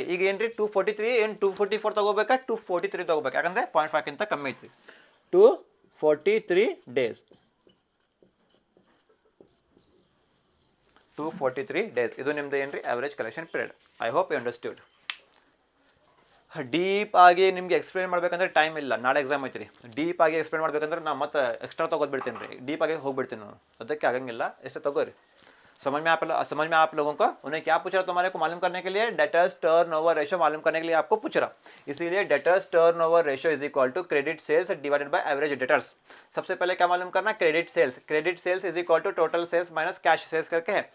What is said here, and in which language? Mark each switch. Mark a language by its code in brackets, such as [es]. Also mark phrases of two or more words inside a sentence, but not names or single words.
[kn] ಈಗ ಏನು ರೀ 243 ಏನು 244 ತೊಗೋಬೇಕಾ 243 ತೊಗೋಬೇಕು ಯಾಕಂದರೆ 0.5ಕ್ಕಿಂತ ಕಮ್ಮಿ ಐತ್ರಿ 243 ಡೇಸ್ 243 ಡೇಸ್ ಇದು ನಿಮ್ದು ಏನು ರೀ [en] average collection period. I hope you understood. [kn] ಡೀಪ್ ಆಗಿ ನಿಮ್ಗೆ ಎಕ್ಸ್ಪ್ಲೇನ್ ಮಾಡ್ಬೇಕಂದ್ರೆ ಟೈಮ್ ಇಲ್ಲ ನಾಳೆ ಎಕ್ಸಾಮ್ ಐತ್ರಿ ಡೀಪ್ ಆಗಿ ಎಕ್ಸ್ಪ್ಲೇನ್ ಮಾಡ್ಬೇಕಂದ್ರೆ ನಾನು ಮತ್ತೆ ಎಕ್ಸ್ಟ್ರಾ ತೊಗೊಬಿಡ್ತೀನಿ ರೀ ಡೀಪ್ ಆಗಿ ಹೋಗ್ಬಿಡ್ತೀನಿ ನಾನು ಅದಕ್ಕೆ ಆಗಂಗಿಲ್ಲ ಎಷ್ಟು [hi] तगोरी समझ में आप लोगों को उन्हें क्या पूछ रहा [kn] तुम्हारे को मालूम करने के लिए [en] debtors turnover ratio [kn] मालूम करने के लिए आपको पूछ रहा. [en] इसीलिए debtors turnover ratio is equal to credit sales divided by average debtors. [hi] सबसे पहले क्या मालूम करना [en] credit sales is equal to total sales minus cash sales [hi] करके है.